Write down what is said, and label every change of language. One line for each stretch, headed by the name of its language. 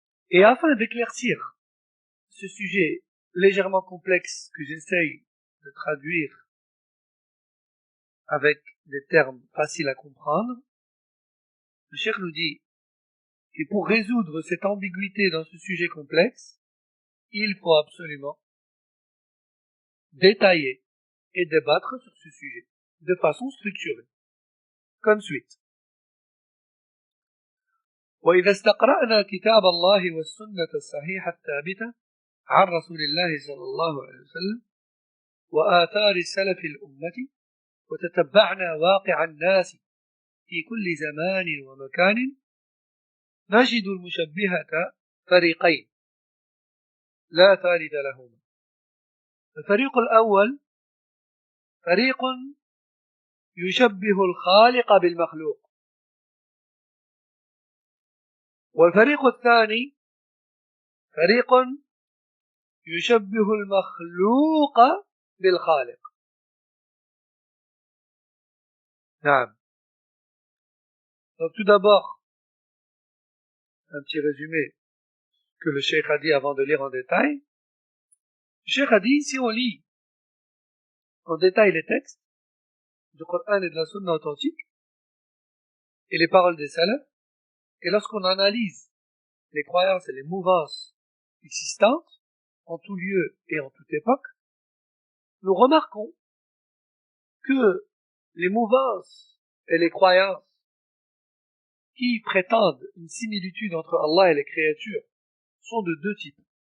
French: Et afin d'éclaircir ce sujet légèrement complexe que j'essaye de traduire avec des termes faciles à comprendre, le cheikh nous dit que pour résoudre cette ambiguïté dans ce sujet complexe, il faut absolument détailler et débattre sur ce sujet de façon structurée. Comme suite.
Arabic: وإذا استقرأنا كتاب الله والسنة الصحيحة الثابتة عن رسول الله صلى الله عليه وسلم وآثار السلف الأمة وتتبعنا واقع الناس في كل زمان ومكان نجد المشبهة فريقين لا ثالث لهما. الفريق الأول فريق يشبه الخالق بالمخلوق، والفريق الثاني فريق يشبه المخلوق بالخالق. نعم.
French: Donc tout d'abord, un petit résumé que le cheikh a dit avant de lire en détail. Le cheikh a dit, si on lit en détail les textes du Coran et de la Sunna authentique et les paroles des salafs, et lorsqu'on analyse les croyances et les mouvances existantes en tout lieu et en toute époque, nous remarquons que les mouvances et les croyances qui prétendent une similitude entre Allah et les créatures sont de deux types.